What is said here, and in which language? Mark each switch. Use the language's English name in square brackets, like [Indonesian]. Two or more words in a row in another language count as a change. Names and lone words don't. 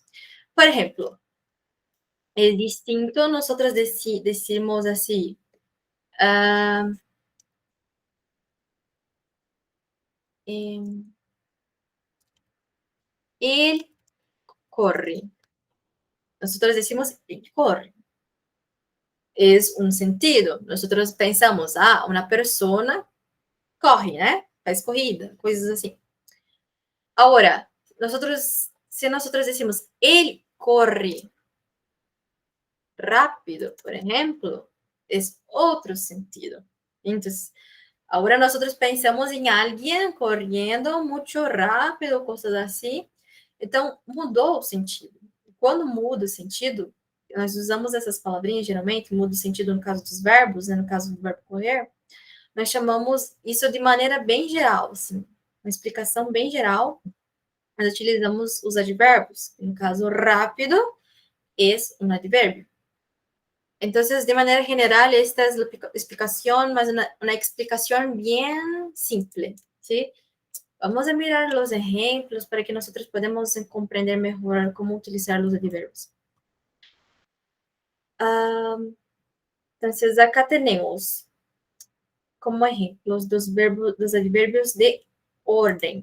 [Spanish] Por ejemplo, es distinto nosotros decimos así, él corre. Nosotros decimos él corre. Es un sentido. Nosotros pensamos, una persona corre, ¿no? [Portuguese] Faz corrida, coisas assim. [Spanish] Ahora, si nosotros decimos él corre rápido, por ejemplo, es otro sentido. Entonces, ahora nosotros pensamos [Portuguese] em alguém correndo muito rápido, coisas assim. Então, mudou o sentido. Quando muda o sentido, nós usamos essas palavrinhas, geralmente, muda o sentido no caso dos verbos, né, no caso do verbo correr, nós chamamos isso de maneira bem geral, assim, uma explicação bem geral. Nós utilizamos os advérbios. No caso, rápido é um advérbio. [Spanish] Entonces, de manera general, esta es la explicación, más una explicación bien simple, ¿sí? Vamos a mirar los ejemplos para que nosotros podamos comprender mejor cómo utilizar los adverbios. Entonces, acá tenemos como ejemplos los adverbios de orden.